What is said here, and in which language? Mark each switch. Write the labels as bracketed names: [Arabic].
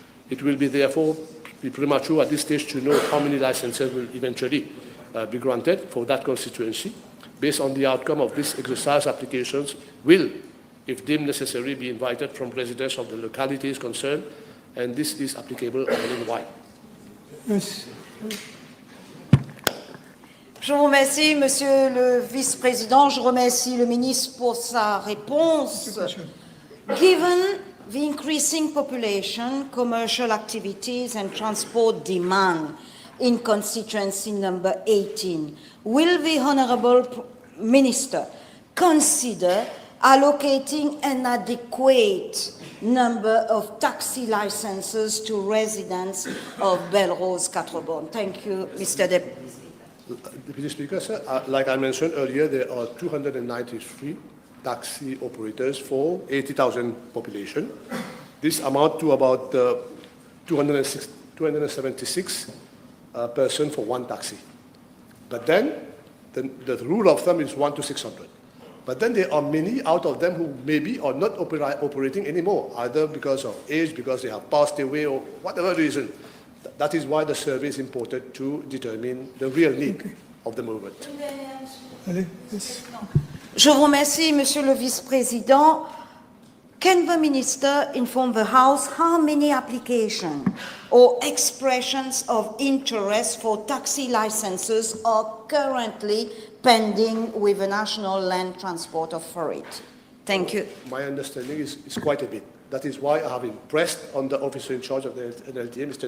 [English] It will be therefore be premature at this stage to know how many licenses will eventually be granted for that constituency. Based on the outcome of this exercise, applications will, if deemed necessary, be invited from residents of the localities concerned, and this is applicable island-wide. Yes. [French] Je vous remercie, Monsieur le Vice-président. Je remercie le ministre pour sa réponse. [English] Given the increasing population, commercial activities and transport demand in constituency number 18, will the Honourable Minister consider allocating an adequate number of taxi licenses to residents of Belrose, Quatre-Bornes? Thank you, Mr. Deputy Speaker, sir, like I mentioned earlier, there are 293 taxi operators for 80,000 population. This amounts to about 276 person for one taxi. But then the rule of thumb is 1 to 600. But then there are many out of them who maybe are not operating anymore, either because of age, because they have passed away, or whatever reason. That is why the survey is important to determine the real need of the movement. Allez, yes. [French] Je vous remercie, Monsieur le Vice-président. [English] Can the Minister inform the House how many applications or expressions of interest for taxi licenses are currently pending with the National Land Transport Authority? Thank you. My understanding is quite a bit. That is why I have impressed on the officer in charge of the NLTA, Mr.